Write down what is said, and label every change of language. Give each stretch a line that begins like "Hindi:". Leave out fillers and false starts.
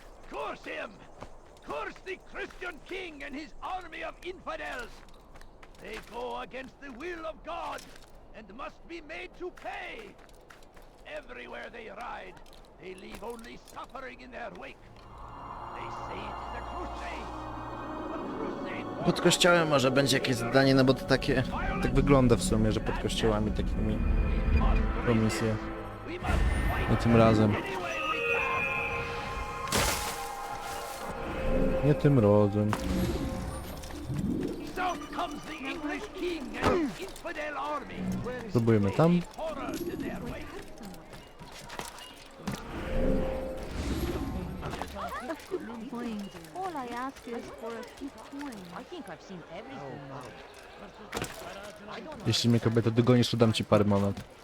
English: Curse him! curse the Christian king and his army of infidels. They go against the will of God and must be made to pay. Everywhere they ride, they leave only suffering in their wake. They say it is a crusade.
Polish: Pod kościołem może będzie jakieś zadanie, no bo to takie... Tak wygląda w sumie, że pod kościołami takimi... Komisje. Nie tym razem. Nie tym razem. Spróbujmy tam.
English: All I ask is for a few coins. I think I've seen everything now.
Polish: Jeśli mnie kobieta dogonisz, to dam ci parę monet.